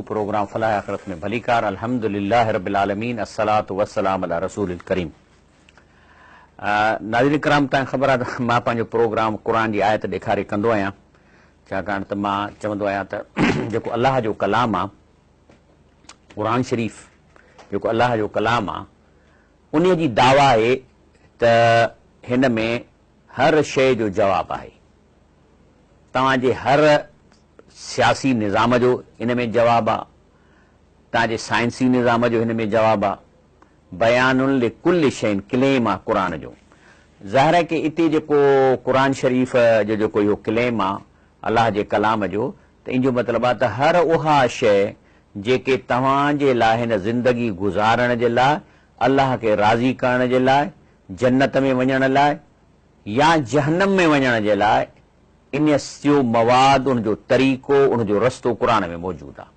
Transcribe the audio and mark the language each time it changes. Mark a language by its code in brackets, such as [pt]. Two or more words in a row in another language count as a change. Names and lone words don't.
[sd] प्रोग्राम फलाह आखिरत में भलीकार। [ar] الحمد لله رب العالمين الصلاة والسلام على رسول الكريم. [sd] नाज़रीन किराम, तव्हां ख़बर आहे त मां पंहिंजो प्रोग्राम क़ुरान जी आयत ॾेखारे कंदो आहियां, छाकाणि त मां चवंदो आहियां त जेको अलाह जो कलाम आहे, क़ुरान शरीफ़ जेको अलाह जो कलाम आहे, उन जी दावा आहे त हिन में हर शइ जो जवाबु आहे। तव्हांजे हर सियासी निज़ाम जो हिन में जवाबु आहे, तव्हांजे साइंसी निज़ाम जो हिन में जवाबु आहे। [ar] بيان لكل شيء [sd] क्लेम आहे क़ुरान जो। ज़ाहिर आहे कि इते जेको क़ुरान शरीफ़ जो जेको इहो क्लेम आहे अलाह जे कलाम जो, त इन जो मतिलबु आहे त हर उहा शइ जेके तव्हांजे लाइ हिन ज़िंदगी गुज़ारण जे लाइ, अलाह खे राज़ी करण जे लाइ, जन्नत में वञण लाइ या जहन्नम में वञण जे लाइ, इन जो मवाद, उनजो तरीक़ो, उनजो रस्तो क़ुरान में मौजूदु आहे।